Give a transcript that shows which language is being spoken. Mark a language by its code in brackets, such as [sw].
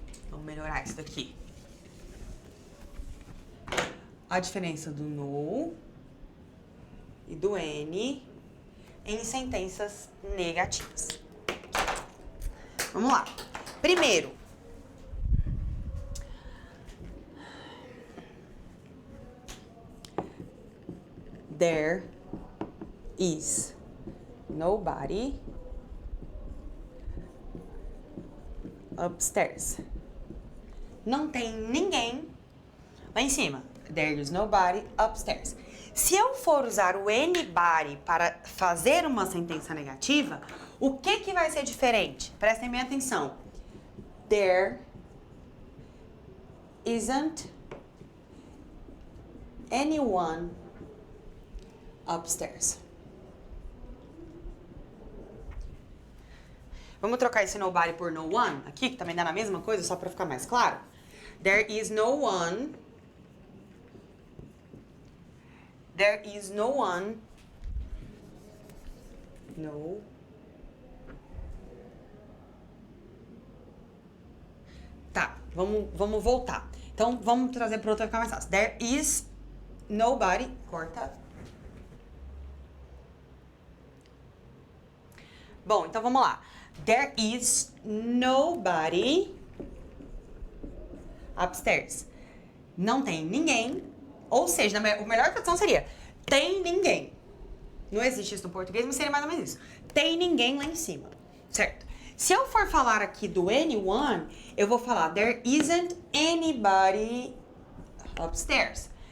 [pt] Vamos melhorar isso daqui. A diferença do no e do N em sentenças negativas. Vamos lá. Primeiro, [en] there is nobody upstairs. [pt] Não tem ninguém lá em cima. [en] There is nobody upstairs. [pt] Se eu for usar o anybody para fazer uma sentença negativa, o que vai ser diferente? Prestem bem atenção. [en] There isn't anyone upstairs. [pt] Vamos trocar esse nobody por no one aqui, que também dá na mesma coisa, só para ficar mais claro. [en] There is no one. There is no one. No. [pt] Tá, vamos voltar. Então, vamos trazer para outra ficar mais fácil. [en] There is nobody. [pt] Corta. Bom, então vamos lá. [en] There is nobody upstairs. [pt] Não tem ninguém. Ou seja, a melhor tradução seria tem ninguém. Não existe isso no português, mas seria mais ou menos isso. Tem ninguém lá em cima, certo? Se eu for falar aqui do anyone, eu vou falar [en] there isn't anybody upstairs.